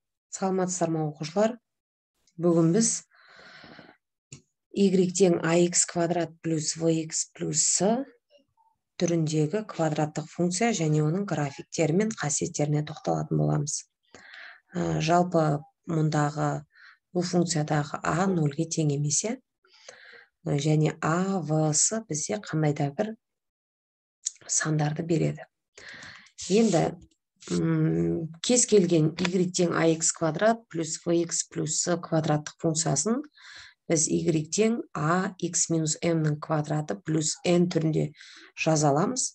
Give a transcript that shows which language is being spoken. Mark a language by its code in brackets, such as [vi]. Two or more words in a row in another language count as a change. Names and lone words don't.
[kk] Саламатсыздар ма оқушылар? Бүгін біз y тең ax квадрат плюс vx плюс с түріндегі квадраттық функция және оның графиктері мен қасиеттеріне тоқталатын боламыз. Жалпы мұндағы бұл функциядағы а нөлге тең емес, және а, в, с бізде қандай да бір сандарды береді. Енді кез келген y тең ax квадрат плюс vx плюс с квадраттық функциясын біз y тең a x минус m-нің квадраты плюс n түрінде жаза аламыз.